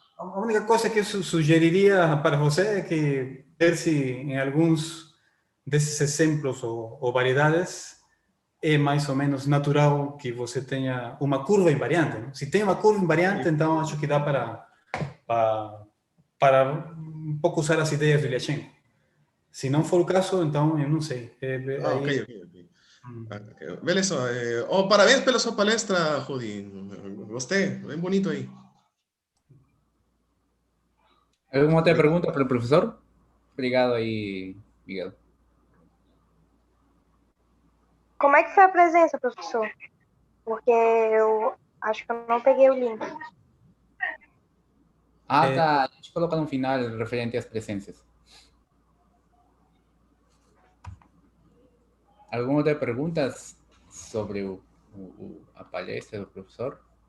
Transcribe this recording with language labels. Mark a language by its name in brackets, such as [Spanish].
[Portuguese] A única coisa que eu sugeriria para você é que ver se em alguns desses exemplos ou variedades é mais ou menos natural que você tenha uma curva invariante, né? Se tem uma curva invariante, então acho que dá para um pouco usar as ideias do Ilyashenko. Se não for o caso, então eu não sei. Ok. Beleza. Parabéns pela sua palestra, Rudy. Gostei, bem bonito aí. [Spanish] ¿Alguna otra pregunta para el profesor? [Portuguese] Obrigado aí, Miguel. Como é que foi a presença, professor? Porque eu acho que eu não peguei o link. Tá. A gente coloca no final referente às presenças. [Spanish] ¿Alguna otra pregunta sobre [Portuguese] a palestra do professor?